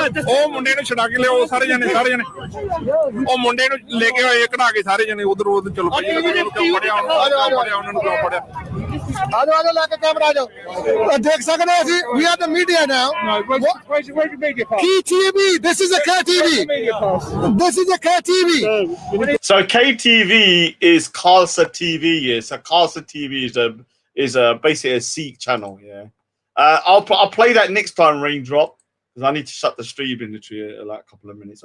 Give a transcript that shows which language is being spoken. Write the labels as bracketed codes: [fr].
[pa] ਉਹ ਮੁੰਡੇ ਨੂੰ ਛਡਾ ਕੇ ਲਿਆਓ ਸਾਰੇ ਜਣੇ ਉਹ ਮੁੰਡੇ ਨੂੰ ਲੈ ਕੇ ਆਏ ਕਢਾ ਕੇ ਸਾਰੇ ਜਣੇ ਉਧਰ ਉਧਰ ਚਲੋ ਭਾਈ ਉਹਨਾਂ ਨੂੰ ਕਿਉਂ ਫੜਿਆ [hi] आजो आजो लाके कैमरा आ जाओ देख सकते हैं ਅਸੀਂ [en] we are the media now Where's your media pass? KTV this is a KTV this is a KTV So KTV is Khalsa TV. Yeah, so Khalsa TV is basically a Sikh channel. Yeah, I'll play that next time. Raindrop, because I need to shut the stream in literally like a couple of minutes.